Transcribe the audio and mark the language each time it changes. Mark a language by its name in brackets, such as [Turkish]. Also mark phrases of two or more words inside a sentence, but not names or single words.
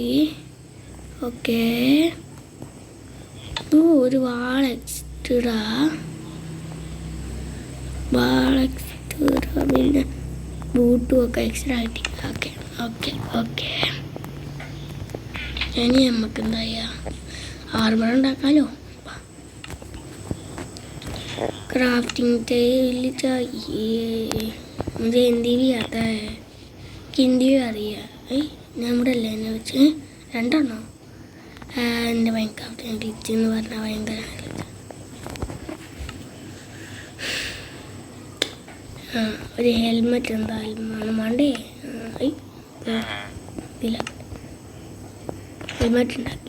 [Malayalam] ഓക്കെ, ഒരു വാൾ എക്സ്ട്രാ, പിന്നെ ബൂട്ടും ഒക്കെ എക്സ്ട്രാ കിട്ടി. ഓക്കെ ഓക്കെ ഓക്കെ, ഇനി നമുക്ക് എന്താ ചെയ്യുക, ആർമർ ഉണ്ടാക്കാമല്ലോ. [English] crafting table [Hindi] चाहिए मुझे, हिंदी भी आता है, हिंदी भी आ रही है. [Malayalam] നമ്മുടെ അല്ലേ എന്നെ വെച്ച് 2 എണ്ണോ എൻ്റെ ഭയങ്കര ഗ്ലിച്ച് എന്ന് പറഞ്ഞാൽ ഭയങ്കര ഒരു ഹെൽമെറ്റ് എന്തായാലും വേണം. വേണ്ടേ? ഇല്ല, ഹെൽമെറ്റ് ഉണ്ടാക്കി.